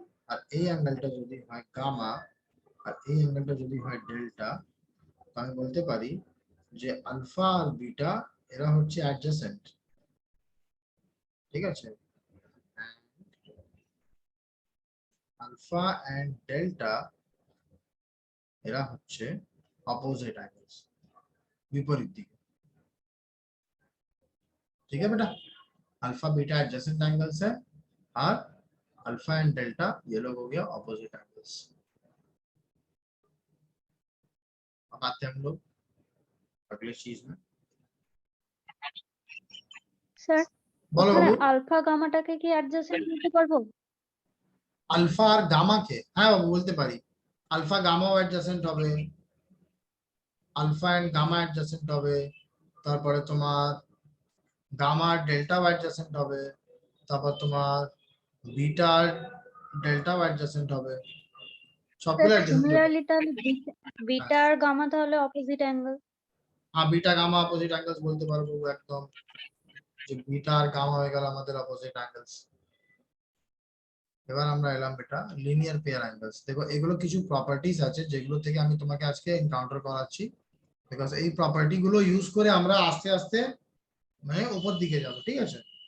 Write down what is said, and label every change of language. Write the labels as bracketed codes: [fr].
[bn] আর এই অ্যাঙ্গেলটা যদি হয় গামা আর এই অ্যাঙ্গেলটা যদি হয় ডেল্টা, তো আমি বলতে পারি যে আলফা আর বিটা এরা হচ্ছে অ্যাডজেসেন্ট, ঠিক আছে। আলফা এন্ড ডেল্টা এরা হচ্ছে অপোজিট অ্যাঙ্গেলস, [hi] विपरीत दिखे, ठीक है बेटा। अल्फा बीटा एडजेसेंट एंगल्स है और अल्फा एंड डेल्टा ये लोग हो गया ऑपोजिट एंगल्स। अब आते हैं हम लोग अगले चीज में। [bn] স্যার [hi] बोलो [bn] ওখানে [hi] बाबू। [bn] আলফা গামাটাকে কি অ্যাডজাসেন্ট করতে পারবো? [hi] अल्फा और गामा के हाँ बाबू बोलते पारी, [bn] अल्फा गामा एडजेसेंट হবে, अल्फा एंड गामा एडजेसेंट হবে, তারপরে তোমার গামা ডেল্টা এডজেসেন্ট হবে, তারপর তোমার বিটা ডেল্টা এডজেসেন্ট হবে, সবগুলো এডজেসেন্ট। সিমিলারলি তাহলে বিটা আর গামা তাহলে অপোজিট অ্যাঙ্গেল। [hi] हाँ बीटा गामा अपोजिट एंगल्स बोलते पारो बाबू एकदम। [bn] যে বিটা আর গামা হয়ে গেল আমাদের অপোজিট অ্যাঙ্গেলস। এবার আমরা এলাম বেটা লিনিয়ার পেয়ার অ্যাঙ্গেলস। দেখো এগুলো কিছু প্রপার্টিজ আছে যেগুলো থেকে আমি তোমাকে আজকে এনকাউন্টার করাচ্ছি, বিকজ এই প্রপার্টি গুলো ইউজ করে আমরা আস্তে আস্তে মানে উপর দিকে যাব, ঠিক আছে?